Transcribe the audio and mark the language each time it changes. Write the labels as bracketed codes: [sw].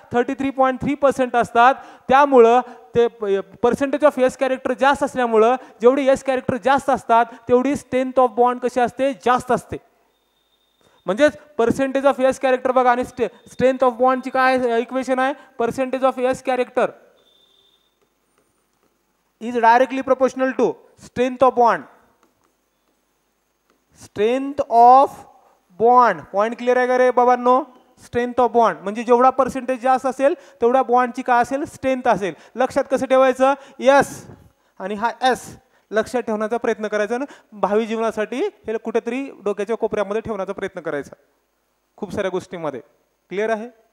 [mr] 33.3% असतात. त्यामुळं ते पर्सेंटेज ऑफ s कॅरेक्टर जास्त असल्यामुळं जेवढी s कॅरेक्टर जास्त असतात तेवढी स्ट्रेंथ ऑफ बॉन्ड कशी असते? जास्त असते. म्हणजेच पर्सेंटेज ऑफ s कॅरेक्टर बघा, आणि स्ट्रेंथ ऑफ बॉन्डची काय इक्वेशन आहे? [en] Percentage of s character is directly proportional to strength of bond. Strength of bond. [mr] Point clear आहे का रे बाबांनो? स्ट्रेंथ ऑफ बॉन्ड म्हणजे जेवढा पर्सेंटेज जास्त असेल तेवढा बॉन्डची काय असेल? स्ट्रेंथ असेल. लक्षात कसं ठेवायचं? एस आणि हा एस लक्षात ठेवण्याचा प्रयत्न करायचा ना, भावी जीवनासाठी हे कुठेतरी डोक्याच्या कोपऱ्यामध्ये ठेवण्याचा प्रयत्न करायचा खूप साऱ्या गोष्टींमध्ये. क्लिअर आहे?